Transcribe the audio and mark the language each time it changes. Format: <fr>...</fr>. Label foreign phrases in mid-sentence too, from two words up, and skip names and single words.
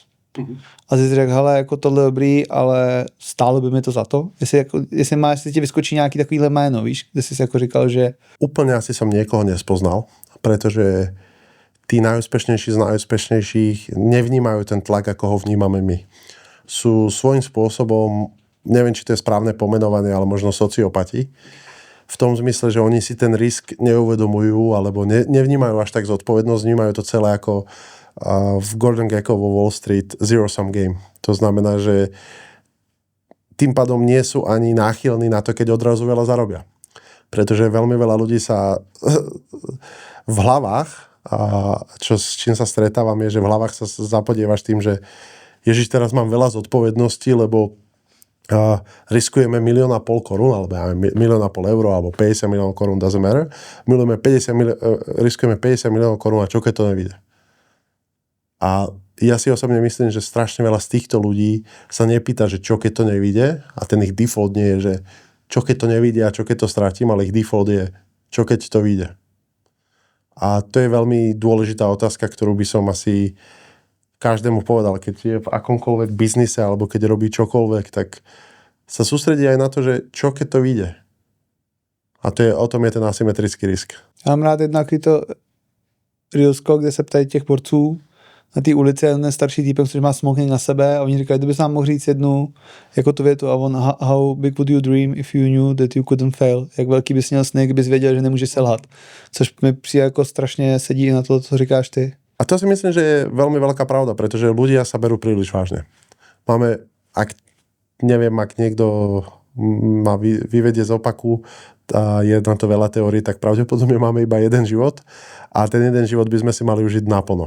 <cs>A jsi řekl, hele, jako tohle dobrý, ale stálo by mi to za to? Jestli ti vyskočí nějaký takovýhle jméno, víš, kde jsi jako říkal, že...</cs> <sk>Úplne asi som niekoho nespoznal, pretože tí najúspešnejší z najúspešnejších nevnímajú ten tlak, ako ho vnímame my. Sú svojím spôsobom, neviem, či to je správne pomenovanie, ale možno sociopati, v tom zmysle, že oni si ten risk neuvedomujú, alebo nevnímajú až tak zodpovednosť, vnímajú to celé ako v Gordon Gekko vo Wall Street</sk> <en>zero-sum game.</en> <sk>To znamená, že tým pádom nie sú ani náchylní na to, keď odrazu veľa zarobia. Pretože veľmi veľa ľudí sa v hlavách, a s čím sa stretávam, je, že v hlavách sa zapodievaš tým, že Ježiš, teraz mám veľa zodpovedností, lebo riskujeme 1,5 milióna korún, alebo ja 1,5 milióna eur, alebo 50 miliónov korún,</sk> <en>doesn't matter.</en> <sk>Riskujeme 50 miliónov korún a čo keď to nevíde. A ja si osobne myslím, že strašne veľa z týchto ľudí sa nepýta, že čo keď to nevíde, a ten ich default nie je, že čo keď to nevíde a čo keď to stratím, ale ich default je, čo keď to vyjde. A to je veľmi dôležitá otázka, ktorú by som asi každému povedal, keď je v akomkoľvek biznise alebo keď robí čokoľvek, tak sa sústredí aj na to, že čo keď to vyjde. A o tom je ten asymetrický risk.</sk> <cs>Já mám rád jedna to reelsko, kde se ptají těch borců na té ulici a ten starší týpek, který má smoking na sebe a oni říkají, kdyby se nám mohl říct jednu jako tu větu a on,</cs> <en>how big would you dream if you knew that you couldn't fail?</en> <cs>Jak velký bys měl sny, kdybys věděl, že nemůžeš selhat? Což mi přijde jako strašně sedí na to, co říkáš ty.</cs> <sk>A to si myslím, že je veľmi veľká pravda, pretože ľudia sa berú príliš vážne. Ak niekto ma vyvedie z opaku a je na to veľa teórií, tak pravdepodobne máme iba jeden život a ten jeden život by sme si mali užiť naplno.</sk>